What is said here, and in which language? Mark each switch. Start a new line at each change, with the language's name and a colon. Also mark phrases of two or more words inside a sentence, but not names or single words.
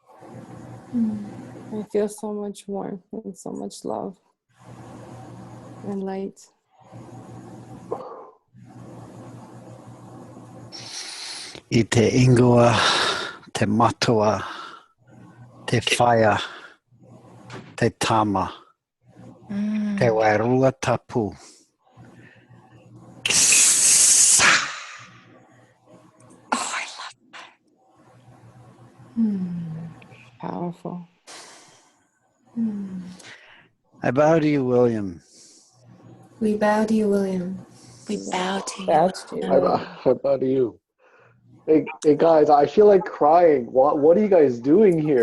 English: I feel so much warmth and so much love and light.
Māori: I te ingoa, te matua, te whaia, te tama, te wairua tapu.
English: Oh, I love Powerful. I bow to you, William. We bow to you, William. We bow to Bow you. to you. How about you? Hey guys, I feel like crying. What are you guys doing here?